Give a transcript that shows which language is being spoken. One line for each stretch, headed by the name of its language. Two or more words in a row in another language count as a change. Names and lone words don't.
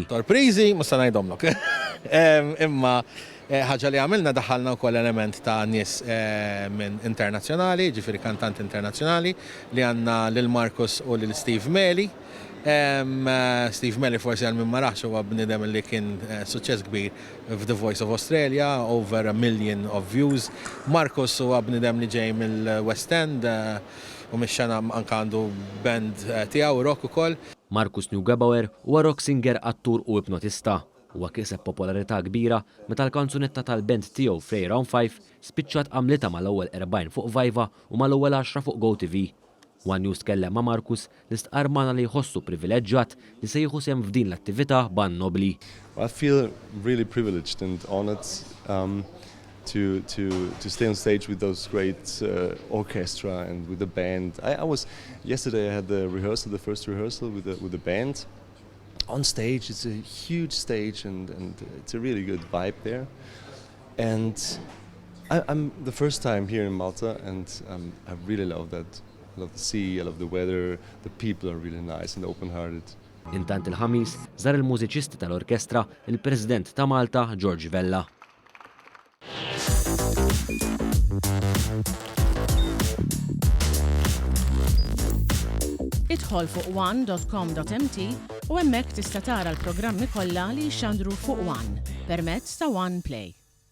Maltese: Sorpriżi ma se ngħidhomlok. Imma ħaġa li għamilna daħħalna wkoll element ta' nies minn internazzjonali, ġifieri kantanti internazzjonali li għandna lil Marcus u lil Steve Meli. Steve Meli forsi għal minn maraħx huwa bniedem li kien suċċess kbir f'The Voice of Australia,
English: over 1 million of views.
Maltese: Marcus huwa bniedem li ġej mill-West End u mix-xena anke għandu band tiegħu rock ukoll. Marcus Neugebauer huwa
English: rock singer,
Maltese: attur u ipnotista. Huwa kiseb popolarità kbira meta l-kanzunetta tal-band tiegħu Frey Round 5 spiċċat għamlitha mal-ewwel 40 fuq Viva u mal-ewwel 10 fuq GoTV. One News tkellem ma' Marcus li stqarmana li jħossu privileġġjat li se jieħu sehem f'din l-attività ban nobli.
English: I feel really privileged and honored to stay on stage with those great orchestra and with the band. Yesterday I had the first rehearsal with the band. On stage, it's a huge stage and it's a really good vibe there. And I'm the first time here in Malta and I really love that. I love the sea, I love the weather, the people are really nice and open-hearted.
Maltese: Intant il-ħamis żar il-mużiċisti tal-orkestra il-President ta' Malta, George Vella. Idħol fuq one.com.mt u hemmhekk tista' tara l-programmi kollha li jxandru fuq One permezz ta' One Play.